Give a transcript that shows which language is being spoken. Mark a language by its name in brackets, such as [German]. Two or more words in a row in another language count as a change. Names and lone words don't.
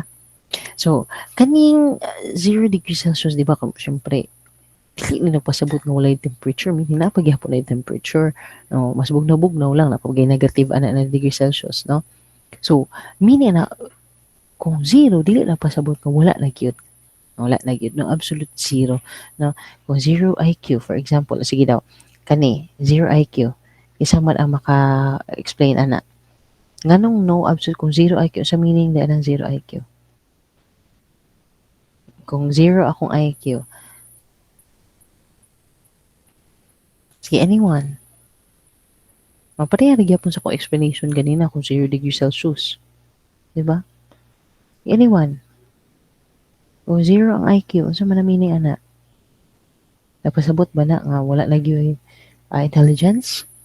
[Cebuano] So, kaning 0 [English] degrees Celsius, [Cebuano] di ba, syempre, dili na nagpasabot nga walay temperature, meaning napagyapon na yung temperature, no? Mas bugnaw-bugnaw lang, napagay negative ana na [English] degrees Celsius, [Cebuano] no? So, meaning na, kung 0, dili na pasabot nga wala na gyud. Wala na gyud, no? [English] Absolute zero, [Cebuano] no? Kung 0 IQ, [English] for example, [Cebuano] sige daw, kani, 0 IQ, isa man ang maka-explain ana. Nganong no absolute, kung 0 IQ, sa meaning na ng 0 IQ? Kung 0 akong IQ, sige, anyone. Mapareha gyapon sa kong explanation ganina kung 0 [English] degrees Celsius. [Cebuano] Diba? Anyone. Kung 0 ang IQ, unsa man ang meaning ana? Nagpasabot ba na nga wala lagi yung intelligence?